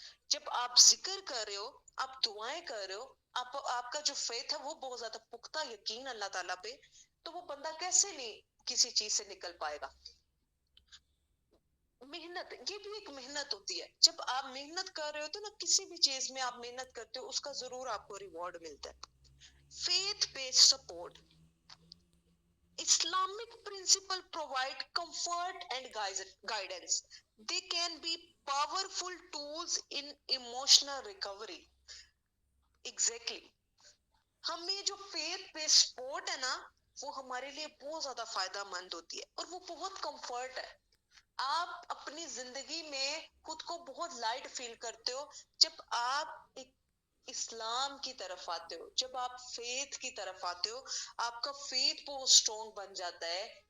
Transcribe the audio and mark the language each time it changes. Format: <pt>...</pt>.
<ur>جب آپ ذکر کر رہے ہو, آپ دعائیں کر رہے ہو, آپ کا جو فیتھ ہے وہ بہت زیادہ پختہ یقین اللہ تعالیٰ پہ, تو وہ بندہ کیسے نہیں کسی چیز سے نکل پائے گا. محنت, یہ بھی ایک محنت ہوتی ہے. جب آپ محنت کر رہے ہوتے نا, کسی بھی چیز میں آپ محنت کرتے ہو, اس کا ضرور آپ کو ریوارڈ ملتا ہے. Faith based support.</ur> <en>Islamic principle provide comfort and guidance. They can be powerful tools in emotional recovery. Exactly.</en> <ur>ہمیں جو فیتھ پہ سپورٹ ہے نا, وہ ہمارے لیے بہت زیادہ فائدہ مند ہوتی ہے, اور وہ بہت کمفرٹ ہے. آپ اپنی زندگی میں خود کو بہت لائٹ فیل کرتے ہو جب آپ ایک اسلام کی طرف آتے ہو, جب آپ فیتھ کی طرف آتے ہو, آپ کا فیتھ بہت اسٹرانگ بن جاتا ہے.</ur>